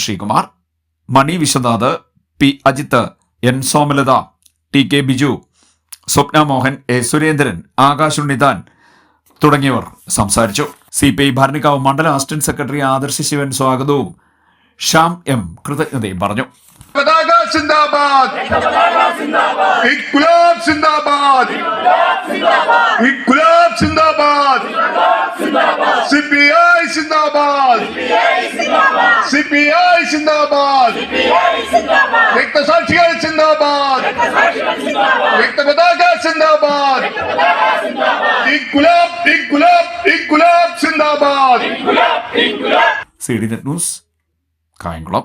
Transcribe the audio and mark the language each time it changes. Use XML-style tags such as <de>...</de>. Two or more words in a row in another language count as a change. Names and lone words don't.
<ml>ശ്രീകുമാർ, മണി വിശ്വനാഥ്, P. അജിത്ത്, N. സോമലത, TK ബിജു, സ്വപ്ന മോഹൻ, A. സുരേന്ദ്രൻ, ആകാശ് ഉണ്ണിതാൻ തുടങ്ങിയവർ സംസാരിച്ചു. CPI ഭരണിക്കാവ് മണ്ഡലം അസിസ്റ്റന്റ് സെക്രട്ടറി ആദർശ് ശിവൻ സ്വാഗതവും ശ്യാം M. കൃതജ്ഞതയും പറഞ്ഞു.</ml> <hi>जिंदाबाद, इनकलाब जिंदाबाद, इनकलाब जिंदाबाद, CPI जिंदाबाद, CPI जिंदाबाद, रक्तसाक्षिകൾ जिंदाबाद, रक्तपताका जिंदाबाद, इनकलाब, इनकलाब, इनकलाब जिंदाबाद.</hi> <ml>CD ന്യൂസ് കായംകുളം.</ml>